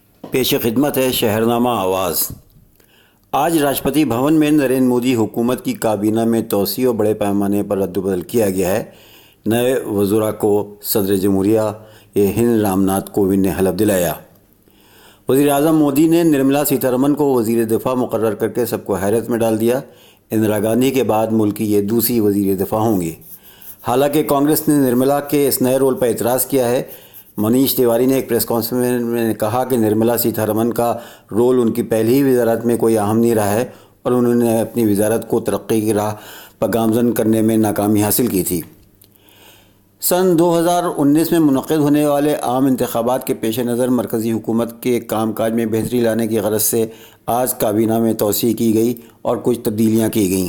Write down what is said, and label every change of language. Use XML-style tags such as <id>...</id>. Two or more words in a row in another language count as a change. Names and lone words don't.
<ur>پیش خدمت ہے شہرنامہ آواز۔ آج راشٹرپتی بھون میں نریندر مودی حکومت کی کابینہ میں توسیع اور بڑے پیمانے پر رد و بدل کیا گیا ہے۔ نئے وزراء کو صدر جمہوریہ ہند رام ناتھ کووند نے حلف دلایا۔ وزیر اعظم مودی نے نرملا سیتارمن کو وزیر دفاع مقرر کر کے سب کو حیرت میں ڈال دیا۔ اندرا گاندھی کے بعد ملک کی یہ دوسری وزیر دفاع ہوں گی۔ حالانکہ کانگریس نے نرملا کے اس نئے رول پر اعتراض کیا ہے۔ منیش تیواری نے ایک</ur> <en>press conference</en> <ur>میں کہا کہ نرملا سیتارمن کا رول ان کی پہلی ہی وزارت میں کوئی اہم نہیں رہا ہے اور انہوں نے اپنی وزارت کو ترقی کی راہ پر گامزن کرنے میں ناکامی حاصل کی تھی۔ سن 2019 میں منعقد ہونے والے عام انتخابات کے پیش نظر مرکزی حکومت کے کام کاج میں بہتری لانے کی غرض سے آج کابینہ میں توسیع کی گئی اور کچھ تبدیلیاں کی گئیں۔</ur>